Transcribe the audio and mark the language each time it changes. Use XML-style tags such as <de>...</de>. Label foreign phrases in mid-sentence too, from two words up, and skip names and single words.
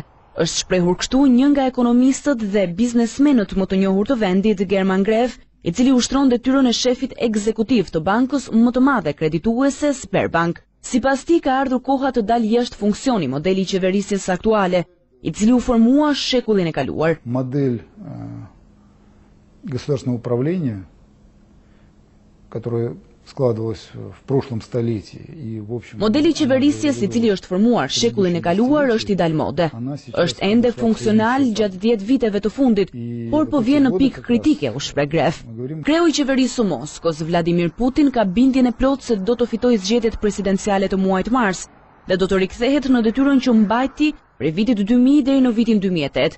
<sq>Është shprehur kështu një nga ekonomistët dhe biznesmenët më të njohur të vendit, German Gref, i cili ushtron detyrën e shefit ekzekutiv të bankës më të madhe kredituese Sberbank. Sipas tij ka ardhur koha të dalë jashtë funksioni modeli i qeverisjes aktuale, i cili u formua shekullin e kaluar.</sq> <ru>Модель государственного управления, которая складывалась в прошлом столетии и в общем.</ru> <sq>Modeli i qeverisjes i cili është formuar shekullin e kaluar është i dalë mode. Është ende funksional gjatë 10 viteve të fundit, por po vjen në pikë kritike, u shpreh Gref. Kreu i qeverisë së Moskës, Vladimir Putin, ka bindjen e plotë se do të fitojë zgjedhjet presidenciale të muajit mars dhe do të rikthehet në detyrën që mbajti prej vitit 2000 deri në vitin 2008.</sq>